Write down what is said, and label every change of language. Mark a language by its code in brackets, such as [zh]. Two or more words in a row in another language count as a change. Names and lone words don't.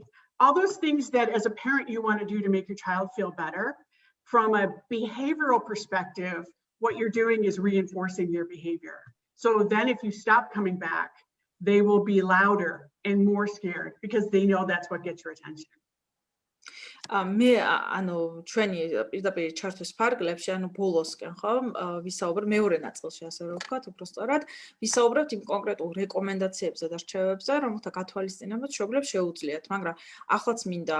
[en] All those things that as a parent you want to do to make your child feel better. From a behavioral perspective, what you're doing is reinforcing their behavior. So then if you stop coming back, they will be louder and more scared because they know that's what gets your attention. [ka] მე ანუ ჩვენი პირდაპირ ჩართვის ფარგლებში ანუ ბოლოსკენ ხო ვისაუბრ მეორე ნაწილში ასე რომ ვთქვათ უბრალოდ ვისაუბრებთ იმ კონკრეტულ რეკომენდაციებზე და რჩევებზე რომელთა გათვალისწინებაც მშობლებს შეუძლიათ მაგრამ ახლაც მინდა